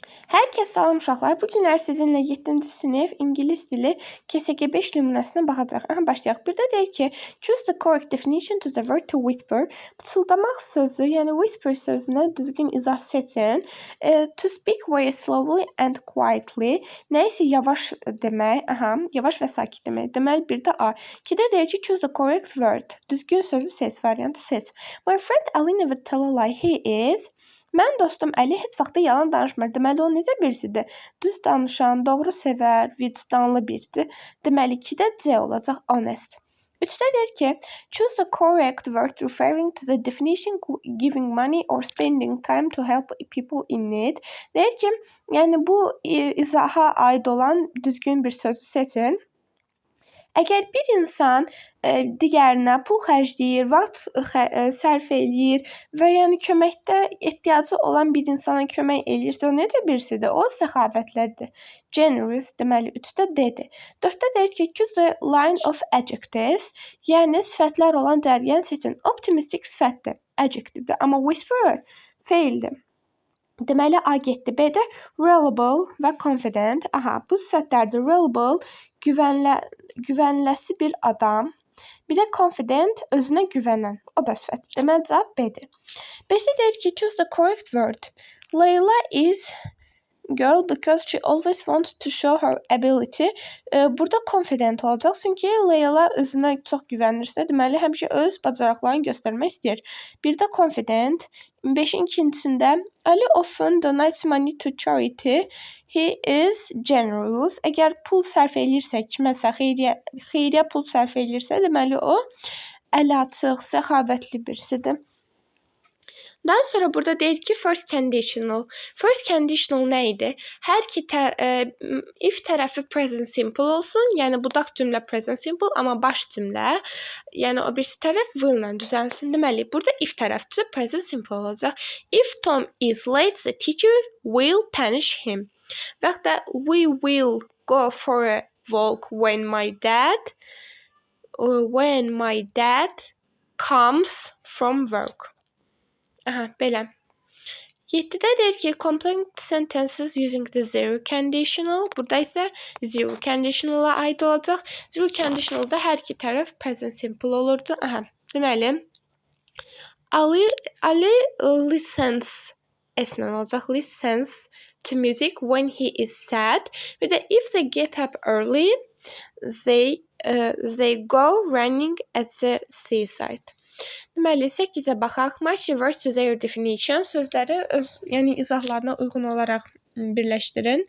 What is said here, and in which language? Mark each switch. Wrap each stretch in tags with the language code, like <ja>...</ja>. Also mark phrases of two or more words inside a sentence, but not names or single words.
<az>Herkes salam uşaqlar. Bu günlər sizinlə 7-ci sinif ingilis dili KSG 5 nümunəsinə baxacaq. Başlayaq. Bir də deyir ki,</az> <en>choose the correct definition to the word to whisper.</en> <az>Pıçıldamaq sözü, yəni whisper sözünə düzgün izah seçin.</az> <en>To speak very slowly and quietly.</en> <az>Nəyisə yavaş demək, yavaş və sakit demək. Deməli, bir də A. 2-də deyir ki,</az> <en>choose the correct word.</en> <az>Düzgün sözü seç, variantı seç.</az> <en>My friend Ali never tell a lie. He is...</en> <az>Mən dostum Əli heç vaxt yalan danışmır. Deməli, o necə birisidir? Düz danışan, doğru sevər, vicdanlı biridir. Deməli, 2-də C olacaq, honest. 3-də deyir ki,</az> <en>choose the correct word referring to the definition giving money or spending time to help people in need.</en> <az>Deyir ki, yəni bu izaha aid olan düzgün bir sözü seçin. Əgər bir insan digərinə pul xərcləyir, vaxt sərf eləyir və yəni köməkdə ehtiyacı olan bir insana kömək eləyirsə, o necə birisidir? O səxavətlidir. Generous, deməli 3-də D-dir. 4-də deyir ki,</az> <en>choose the line of adjectives,</en> <az>yəni sifətlər olan cərgən seçin. Optimistik sifətdir, adjectivdir, amma whisperer feildir. Deməli, A getdi. B-də reliable və confident. Bu sifətlərdir. Reliable, güvənləsi bir adam. Bir də confident, özünə güvənən. O da sifət. Deməli, cavab B-dir. 5-də deyir ki,</az> <en>choose the correct word. Layla is girl because she always wants to show her ability.</en> <az>Burada confident olacaq. Çünki Layla özünə çox güvənirsə, deməli, həmişə öz bacarıqlarını göstərmək istəyir. Bir də confident. 5-in ikincisində</az> <en>Ali often donates money to charity. He is generous.</en> <az>Əgər pul sərf eləyirsə, kiməsə xeyriyyə pul sərf eləyirsə, deməli o əli açıq, səxavətli birisidir. Daha sonra burada deyir ki,</az> <en>first conditional. First conditional</en> <az>nə idi? Hər iki if tərəfi</az> <en>present simple</en> <az>olsun, yəni budaq cümlə</az> <en>present simple,</en> <az>amma baş cümlə, yəni o birisi tərəf will ilə düzəlsin. Deməli, burada if tərəfçi</az> <en>present simple</en> <az>olacaq.</az> <en>If Tom is late, the teacher will punish him.</en> <az>Və yaxud da</az> <en>we will go for a walk when my dad comes from work.</en> <az>Belə. 7-də deyir ki,</az> <en>complete sentences using the zero conditional.</en> <az>Burada isə</az> <en>zero conditional-a</en> <az>aid olacaq.</az> <en>Zero conditional-da</en> <az>hər iki tərəf present simple olurdu. Deməli, Ali listens S-lə olacaq.</az> <en>Listens to music when he is sad. Bir də if they get up early, they go running at the seaside.</en> <az>Deməli, 8-ə baxaq.</az> <en>Match the words to their definition.</en> <az>Sözləri yəni izahlarına uyğun olaraq birləşdirin.</az>